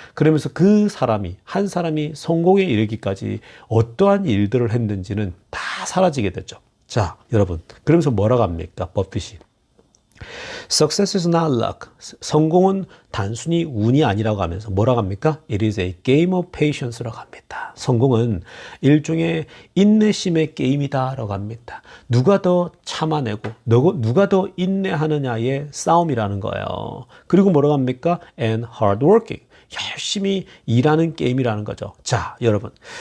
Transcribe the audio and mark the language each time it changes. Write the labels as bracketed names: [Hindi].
[Korean] 그러면서 한 사람이 성공에 이르기까지 어떠한 일들을 했는지는 다 사라지게 되죠. 자, 여러분. 그러면서 뭐라고 합니까? 버핏이. [English] Success is not luck. [Korean] 성공은 단순히 운이 아니라고 하면서 뭐라고 합니까? [English] It is a game of patience [Korean] 라고 합니다. 성공은 일종의 인내심의 게임이다라고 합니다. 누가 더 참아내고 누가 더 인내하느냐의 싸움이라는 거예요. 그리고 뭐라고 합니까? [English] And hard working. [Korean] 열심히 일하는 게임이라는 거죠. 자, 여러분.